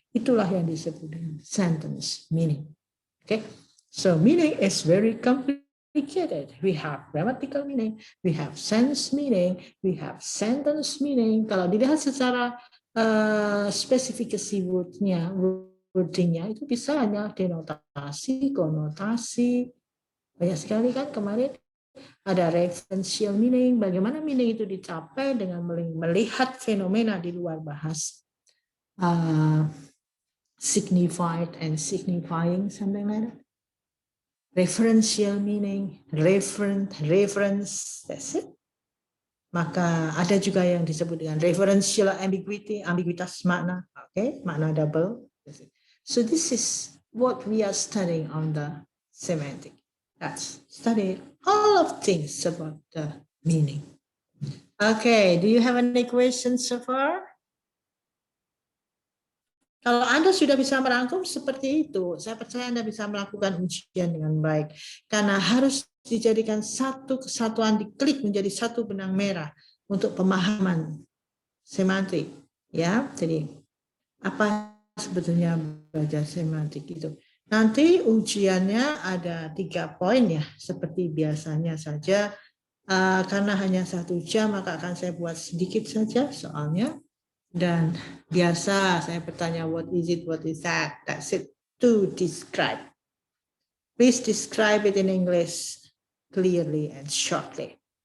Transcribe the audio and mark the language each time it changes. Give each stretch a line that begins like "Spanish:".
Indonesian: Itulah yang disebut dengan sentence meaning.
English: Okay, so meaning is very complicated. We have grammatical meaning, we have sense meaning, we have sentence meaning.
Indonesian: Kalau dilihat secara spesifikasi wordingnya itu bisa hanya denotasi, konotasi, banyak sekali kan kemarin. Ada referential meaning, bagaimana meaning itu dicapai dengan melihat fenomena di luar bahasa.
English: Signified and signifying, something like that. Referential meaning, reference, that's it.
Indonesian: Maka ada juga yang disebut dengan referential ambiguity, ambiguitas makna, okay, makna double.
English: So this is what we are studying on the semantic. That's study all of things about the meaning. Okay, do you have any questions so far?
Indonesian: Kalau Anda sudah bisa merangkum seperti itu, saya percaya Anda bisa melakukan ujian dengan baik. Karena harus dijadikan satu kesatuan, diklik menjadi satu benang merah untuk pemahaman semantik. Ya, jadi apa sebetulnya belajar semantik itu? Nanti ujiannya ada 3 poin ya, seperti biasanya saja. Karena hanya 1 jam, maka akan saya buat sedikit saja soalnya. Dan biasa saya bertanya,
English: what is it, what is that? That's it, to describe. Please describe it in English clearly and shortly.